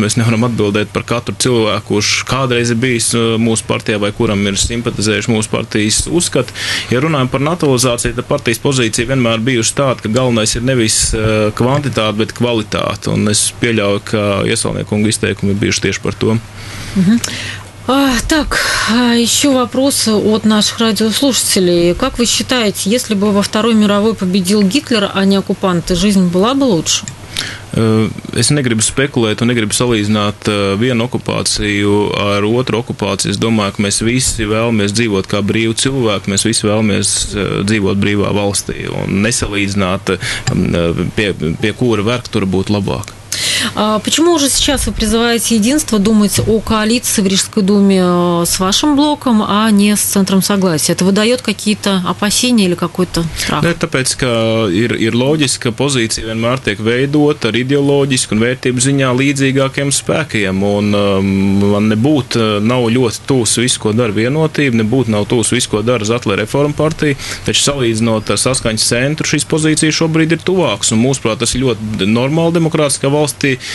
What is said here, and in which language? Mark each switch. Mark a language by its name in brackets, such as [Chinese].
[Latvian] Mēs nevaram atbildēt par katru cilvēku, kurš kādreiz ir bijis mūsu partijā vai kuram ir simpatizējuši mūsu partijas uzskati. Ja runājam par naturalizāciju, tad partijas pozīcija vienmēr bijusi tāda, ka galvenais ir nevis kvantitāte, bet kvalitāte. Un es pieļauju, ka Iesalniekunga izteikumi ir bijuši tieši par to. [Russian] Так, еще вопрос от наших радиослушателей. Как вы считаете, если бы во Второй мировой победил Гитлер, а не оккупанты, жизнь была бы лучше? [Latvian] Es negribu spekulēt un negribu salīdzināt vienu okupāciju ar otru okupāciju. Es domāju, ka mēs visi vēlamies dzīvot kā brīvi cilvēki, mēs visi vēlamies dzīvot brīvā valstī un nesalīdzināt, pie kura vergtura būtu labāk. [Russian] Почему уже сейчас вы призываете единство думать о коалиции в Рижской думе с вашим блоком, а не с Центром согласия? Это выдает какие-то опасения или какой-то страх? [Latvian] Ne, tāpēc, ka ir loģiski, ka pozīcija vienmēr tiek veidota ar ideoloģisku un vērtību ziņā līdzīgākiem spēkiem, un man nav ļoti tūs visu, ko dara Vienotība, nav tūs visu, ko dara Zatlera reforma partija, taču salīdzinot ar Saskaņas centru, šīs pozīcijas šobrīd ir tuvākas, un mūsuprāt, tas ir ļoti normāli demokrātiskā valstī.